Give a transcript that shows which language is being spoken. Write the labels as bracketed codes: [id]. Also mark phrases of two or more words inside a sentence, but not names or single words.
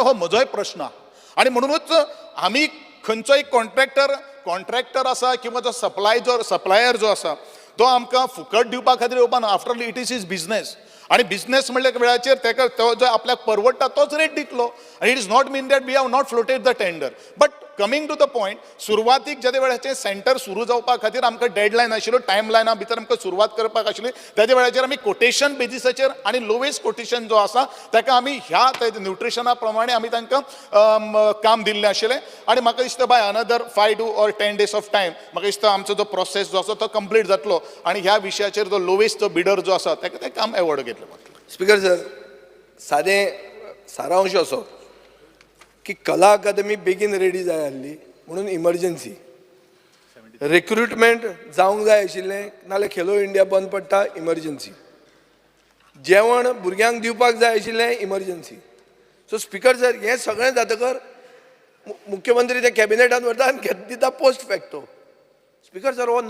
[kok] हो म्हजोय प्रश्न आहा. आनी म्हणूनच आमी खंयचोय कॉन्ट्रॅक्टर आसा किंवा जो सप्लायर जो आसा तो आमकां फुकट दिवपा खातीर येवपा ना. [en] After all it is business. [kok] आणि बिझनेस म्हणल्या वेळाचेर ताका तो जो आपल्याक परवडटा तोच रेट दितलो. [en] आनी it is not mean that we have not floated the tender. But coming to the point, [kok] सुरवातीक ज्या वेळाचेर सेंटर सुरू जावपा खातीर आमकां डेडलायन आशिल्लो, टायम लायना भितर आमकां सुरवात करपाक आशिल्ली. त्याच्या वेळाचेर आमी कोटेशन बेजिसाचेर आनी [en] lowest quotation [kok] जो आसा ताका आमी ह्या न्यूट्रिशना प्रमाणे आमी तांकां काम दिल्लें आशिल्लें. आनी म्हाका दिसता [en] by another 5 or 10 days of time [kok] म्हाका दिसता आमचो जो प्रोसेस जो आसा तो कंप्लीट जातलो. आनी ह्या विशयाचेर जो लोवेस्ट जो बिडर जो आसा ताका तें काम एवॉर्ड घेतलें. स्पीकर सर, सादें सारांश असो की कला अकादमी बेगीन रेडी जाय आसली म्हणून [en] emergency recruitment [kok] जावंक जाय आशिल्लें नाल्यार खेलो इंडिया बंद पडटा इमर्जन्सी जेवण भुरग्यांक दिवपाक जाय आशिल्लें इमर्जन्सी सो स्पीकर सर हें सगळें जातकर मुख्यमंत्री ते कॅबिनेटान व्हरता आनी दिता [en] post facto [kok] स्पीकर सर हो